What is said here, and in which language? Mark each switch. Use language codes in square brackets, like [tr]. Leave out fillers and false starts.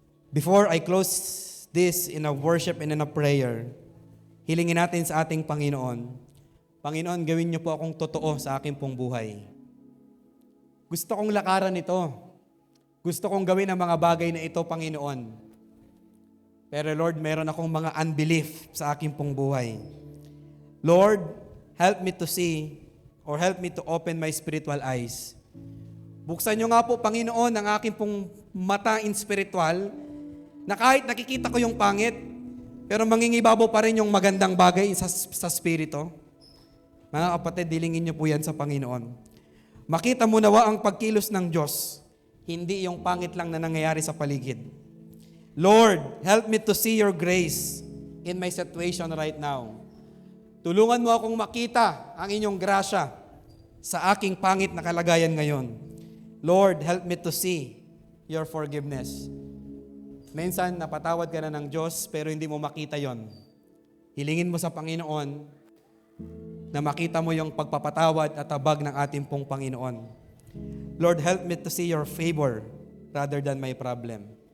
[en] Before I close this in a worship and in a prayer, [tl] hilingin natin sa ating Panginoon, Panginoon, gawin niyo po akong totoo sa aking pong buhay. Gusto kong lakaran ito. Gusto kong gawin ang mga bagay na ito, Panginoon. Pero Lord, meron akong mga unbelief sa aking pong buhay. [en] Lord, help me to see or help me to open my spiritual eyes. [tl] Buksan niyo nga po, Panginoon, ang aking pong mata in spiritual, na kahit nakikita ko yung pangit, pero mangingibabaw pa rin yung magandang bagay sa spirito. Mga kapatid, dilingin niyo po yan sa Panginoon. Makita mo nawa ang pagkilos ng Diyos, hindi yung pangit lang na nangyayari sa paligid. [en] Lord, help me to see your grace in my situation right now. [tl] Tulungan mo akong makita ang inyong grasya sa aking pangit na kalagayan ngayon. [en] Lord, help me to see your forgiveness. [tl] Minsan, napatawad ka na ng Diyos, pero hindi mo makita yon. Hilingin mo sa Panginoon na makita mo yung pagpapatawad at tabag ng ating pong Panginoon. [en] Lord, help me to see your favor rather than my problem.